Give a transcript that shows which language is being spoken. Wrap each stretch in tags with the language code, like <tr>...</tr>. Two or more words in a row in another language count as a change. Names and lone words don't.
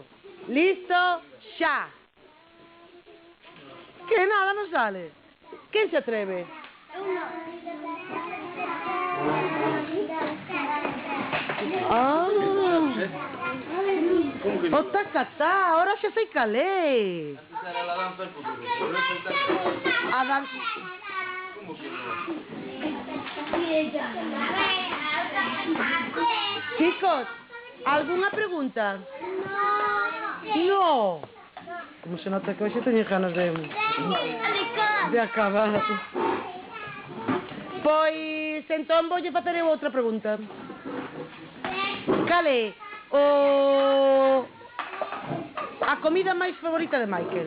<gl>Listo, xa. Que nada non sale. Quen se atreve? Ah. O tacatá, ahora xa sei calé.</gl> <es>Antes era la danza del futuro. Por eso está...</es> <gl>A danza.</gl> <es>¿Cómo que no? Chicos, ¿alguna pregunta? No.</es> <gl>Como se nota que hoxe teño ganas de acabar. Pois, entón voulle facer eu outra pregunta. Cal é a comida máis favorita de Michael?</gl>